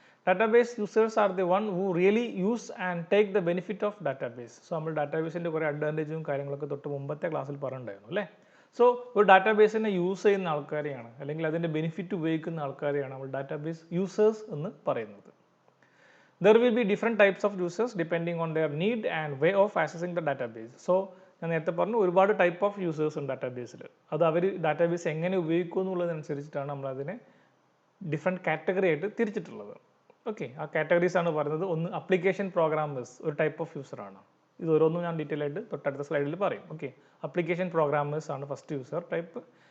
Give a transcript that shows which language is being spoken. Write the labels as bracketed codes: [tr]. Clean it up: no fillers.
[en] Database users are the one who really use and take the benefit of database. [ml] So നമ്മൾ ഡാറ്റാബേസിൻ്റെ കുറേ അഡ്വാൻറ്റേജും കാര്യങ്ങളൊക്കെ തൊട്ട് മുമ്പത്തെ ക്ലാസ്സിൽ പറഞ്ഞിട്ടുണ്ടായിരുന്നു അല്ലേ. സോ ഒരു ഡാറ്റാബേസിനെ യൂസ് ചെയ്യുന്ന ആൾക്കാരെയാണ്, അല്ലെങ്കിൽ അതിൻ്റെ ബെനിഫിറ്റ് ഉപയോഗിക്കുന്ന ആൾക്കാരെയാണ് നമ്മൾ ഡാറ്റാബേസ് യൂസേഴ്സ് എന്ന് പറയുന്നത്. [en] There will be different types of users depending on their need and way of accessing the database. [ml] So ഞാൻ നേരത്തെ പറഞ്ഞു ഒരുപാട് ടൈപ്പ് ഓഫ് യൂസേഴ്സ് ഉണ്ട് ഡാറ്റാബേസിൽ. അത് അവർ ഡാറ്റാബേസ് എങ്ങനെ ഉപയോഗിക്കും എന്നുള്ളതനുസരിച്ചിട്ടാണ് നമ്മളതിനെ ഡിഫറെൻറ്റ് കാറ്റഗറി ആയിട്ട് തിരിച്ചിട്ടുള്ളത്. ഓക്കെ, ആ കാറ്റഗറീസ് ആണ് പറയുന്നത്. ഒന്ന് അപ്ലിക്കേഷൻ പ്രോഗ്രാമേഴ്സ്, ഒരു ടൈപ്പ് ഓഫ് യൂസറാണ്. ഇത് ഓരോന്നും ഞാൻ ഡീറ്റെയിൽ ആയിട്ട് തൊട്ടടുത്ത സ്ലൈഡിൽ പറയും. ഓക്കെ, അപ്ലിക്കേഷൻ പ്രോഗ്രാമേഴ്സ് ആണ് ഫസ്റ്റ് യൂസർ ടൈപ്പ്.